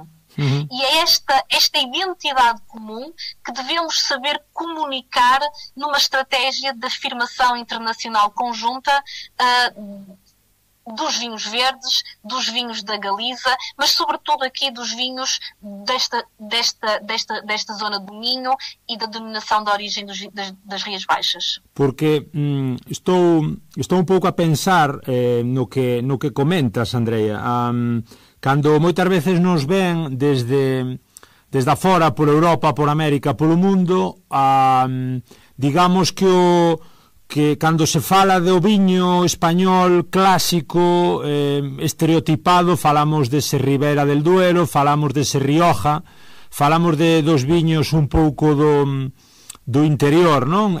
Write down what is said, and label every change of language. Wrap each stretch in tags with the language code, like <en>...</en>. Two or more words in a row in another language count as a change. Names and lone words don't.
<pt>E é esta identidade comum que devemos saber comunicar numa estratégia de afirmação internacional conjunta dos vinhos verdes, dos vinhos da Galiza, mas sobretudo aqui dos vinhos desta zona do Minho e da denominação de origem das Rias Baixas.</pt> <gl>Porque estou un pouco a pensar no que comentas, Andrea. Cando moitas veces nos ven desde afora, por Europa, por América, polo mundo, digamos que cando se fala do viño español clásico, estereotipado, falamos dese Ribera del Duero, falamos dese Rioja, falamos dos viños un pouco do interior, non?</gl>